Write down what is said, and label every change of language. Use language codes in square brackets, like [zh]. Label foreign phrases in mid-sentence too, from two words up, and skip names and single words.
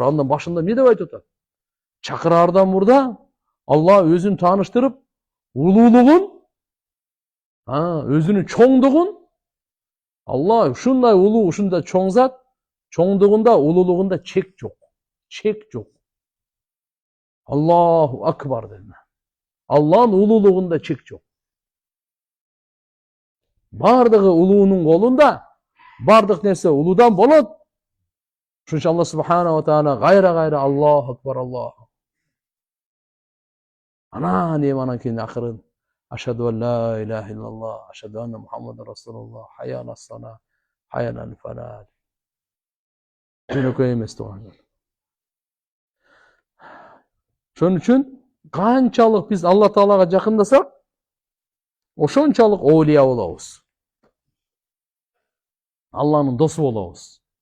[ky] Андан башында эмне деп айтып атат? Чакыраардан мурда Алла өзүн тааныштырып, улуулугун, өзүнүн чоңдугун, Алла ушундай улуу, ушундай чоң зат, чоңдугунда, улуулугунда чек жок. Чек жок. [ar] الله أكبر dedi. [ky] Алланын улуулугунда чек жок. Бардыгы улуунун колунда, бардык нерсе улуудан болот. Ошон үчүн Алла [ar] سبحانه وتعالى [ky] кайра [ar] الله أكبر، الله. [ky] Анан кийин акырын [ar] أشهد أن لا إله إلا الله، أشهد أن محمدا رسول الله، حي على الصلاة، حي على الفلاح. [ky] Жөнөкөй эмес тугандар. Ошон үчүн канчалык биз Алла Таалага жакындасак, ошончалык оолия болобуз. Алланын досу болобуз.